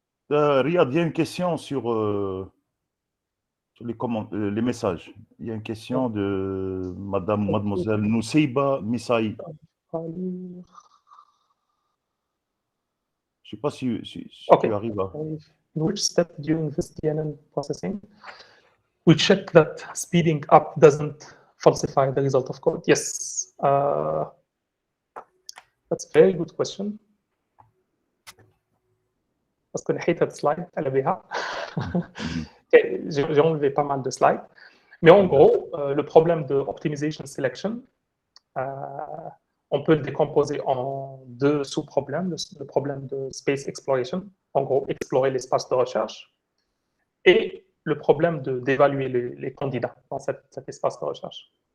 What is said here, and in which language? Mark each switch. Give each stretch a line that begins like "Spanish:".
French: Riyadh, il y a une question sur les messages. Il y a une question de mademoiselle Nousseiba Missaï. Je ne sais pas si tu arrives à...
English: Which step during this DNN processing we check that speeding up doesn't falsify the result of code? Yes, that's a very good question.
French: Parce que j'ai cette slide, elle avait j'ai enlevé pas mal de slides. Mais en gros, le problème de optimization selection, on peut le décomposer en deux sous-problèmes. Le problème de space exploration, en gros, explorer l'espace de recherche, et le problème d'évaluer les candidats dans cet espace de recherche.